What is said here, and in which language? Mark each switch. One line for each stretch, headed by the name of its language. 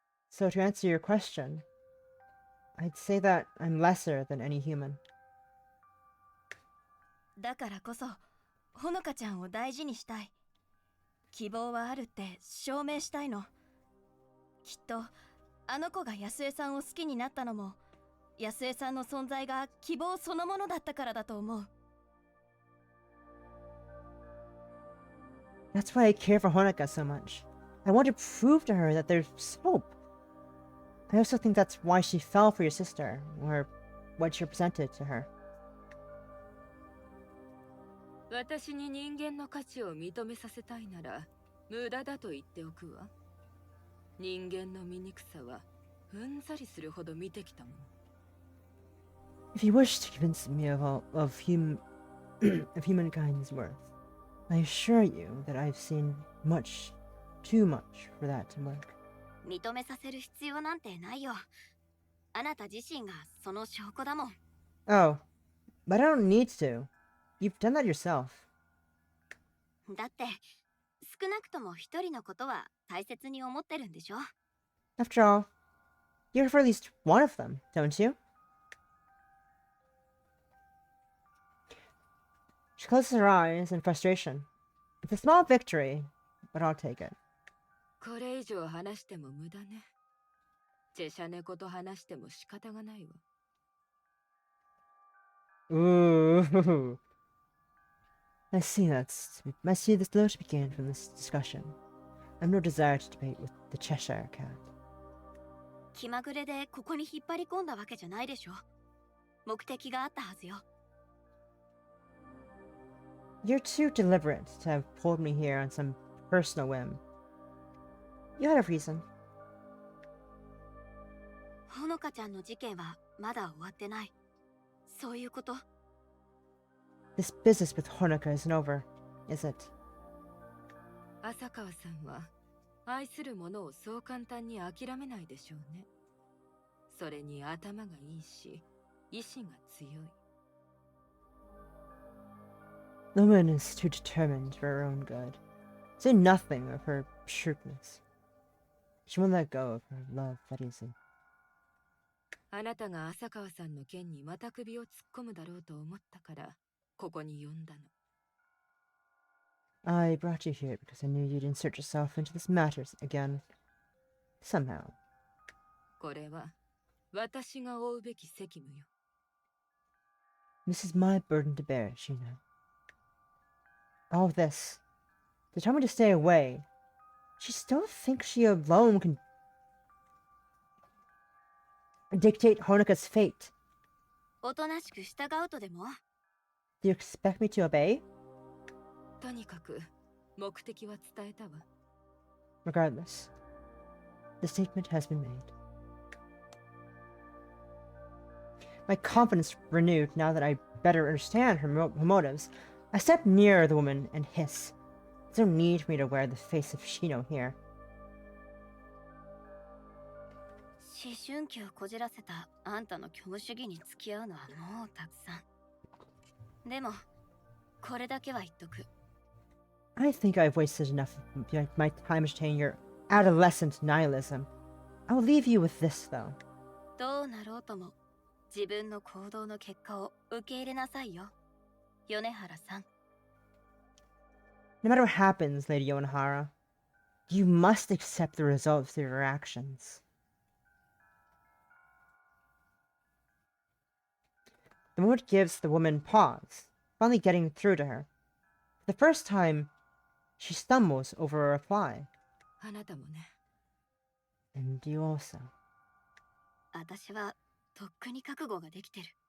English: So to answer your question, I'd say that I'm lesser than any human.
Japanese: だからこそ、ほのかちゃんを大事にしたい。希望はあるって証明したいの。きっと、あの子が安江さんを好きになったのも、安江さんの存在が希望そのものだったからだと思う。
English: That's why I care for Honoka so much. I want to prove to her that there's hope. I also think that's why she fell for your sister, or what you presented to her.
Japanese: 私に人間の価値を認めさせたいなら無駄だと言っておくわ。人間の醜さはうんざりするほど見てきたもの。
English: If you wish to convince me of humankind's worth, I assure you that I've seen much, too much for that to work.
Japanese: 認めさせる必要なんてないよ。あなた自身がその証拠だもん。
English: Oh, but I don't need to. You've done that yourself.
Japanese: だって少なくとも一人のことは大切に思ってるんでしょ。
English: After all, you're for at least one of them, don't you? She closes her eyes in frustration. It's a small victory, but I'll take it.
Japanese: これ以上話しても無駄ね。チェシャ猫と話しても仕方がないわ。 Ooh.
English: I see the slow to begin from this discussion. I've no desire to debate with the Cheshire Cat.
Japanese: 気まぐれでここに引っ張り込んだわけじゃないでしょ。目的があったはずよ。
English: You're too deliberate to have pulled me here on some personal whim. You had a reason.
Japanese: ほのかちゃんの事件はまだ終わってない。そういうこと。
English: This business with Honoka isn't over, is it?
Japanese: 浅川さんは愛する者をそう簡単に諦めないでしょうね。それに頭がいいし、意志が強い。
English: The woman is too determined for her own good. Say nothing of her shrewdness. She won't let go of her love that easy.
Japanese: あなたが浅川さんの件にまた首を突っ込むだろうと思ったから、ここに呼んだの。
English: I brought you here because I knew you'd insert yourself into this matter again. Somehow.
Japanese: これは私が負うべき責務よ。
English: This is my burden to bear, Sheena. All this. They tell me to stay away. She still thinks she alone can dictate Honoka's fate.
Japanese: おとなしく従うとでも。
English: Do you expect me to obey?
Japanese: とにかく目的は伝えたわ。
English: Regardless, the statement has been made. My confidence renewed now that I better understand her motives. I step nearer the woman and hiss. There's no need for me to wear the face of Shino here.
Japanese: 思春期をこじらせたあんたの虚無主義に付き合うのはもうたくさん。でも、これだけは言っとく。
English: I think I've wasted enough of my time entertaining your adolescent nihilism. I'll leave you with this, though.
Japanese: どうなろうとも、自分の行動の結果を受け入れなさいよ。米原さん。
English: No matter what happens, Lady Yonohara, you must accept the results of your actions. The moment gives the woman pause, finally getting through to her. For the first time, she stumbles over a reply.
Japanese: あなたもね。
English: And you also.
Japanese: 私はとっくに覚悟ができてる。